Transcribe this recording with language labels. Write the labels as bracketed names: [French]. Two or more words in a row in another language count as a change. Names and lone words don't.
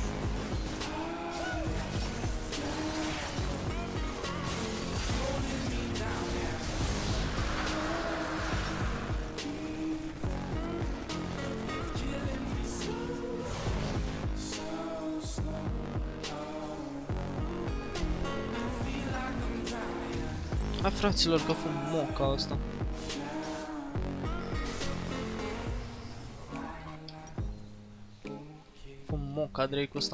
[English] Holding me down, yeah. Killing me slow, so slow. I feel like I'm drowning. [Romanian] Hai fraților că fum moca asta. Fum moca Drake-ul ăsta.